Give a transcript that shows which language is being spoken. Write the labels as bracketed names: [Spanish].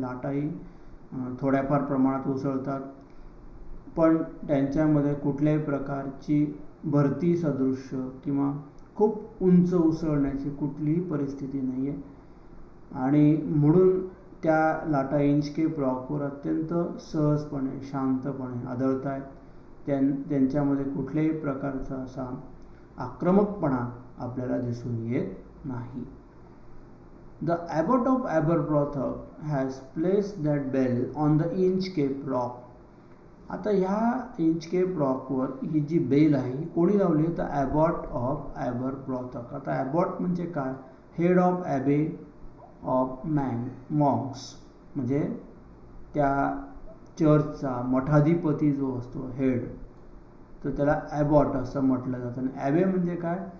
[Marathi] लाटाही थोड्याफार प्रमाणात उसळतात पण त्यांच्यामध्ये कुठल्याही प्रकारची भरती सदृश्य किंवा खूप उंच उसळण्याची कुठलीही परिस्थिती नाही आहे. आणि म्हणून त्या लाटा इंच केप रॉकवर अत्यंत सहजपणे, शांतपणे आदळत आहेत. त्यांच्यामध्ये कुठल्याही प्रकारचा असा आक्रमकपणा आपल्याला दिसून येत नाही. [English] The abbot of Aberbrothock has placed that bell on the Inch Cape Rock. [Marathi] आता ह्या इंच केप रॉकवर ही जी बेल आहे ही कोणी लावली? तर ॲबॉट ऑफ ॲबरब्रॉथॉक. आता ॲबॉट म्हणजे काय? [English] head of abbey of monks, [Marathi] म्हणजे त्या चर्चचा मठाधिपती जो असतो हेड, तर त्याला ॲबॉट असं म्हटलं जातं. आणि ॲबे म्हणजे काय?